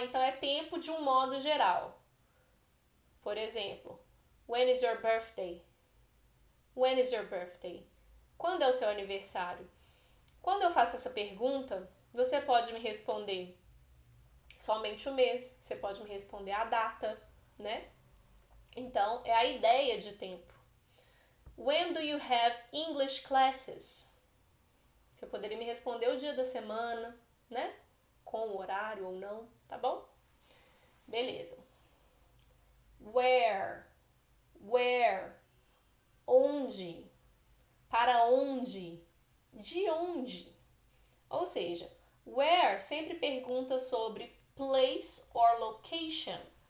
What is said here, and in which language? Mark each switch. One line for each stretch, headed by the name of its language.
Portuguese: Então, é tempo de um modo geral. Por exemplo,
English: when is your birthday? When is your birthday?
Portuguese: Quando é o seu aniversário? Quando eu faço essa pergunta, você pode me responder somente o mês, você pode me responder a data, né? Então, é a ideia de tempo.
English: When do you have English classes?
Portuguese: Você poderia me responder o dia da semana, né? Com o horário ou não, tá bom? Beleza.
English: Where? Where?
Portuguese: Onde? Para onde? De onde? Ou seja, where sempre pergunta sobre
English: place or location.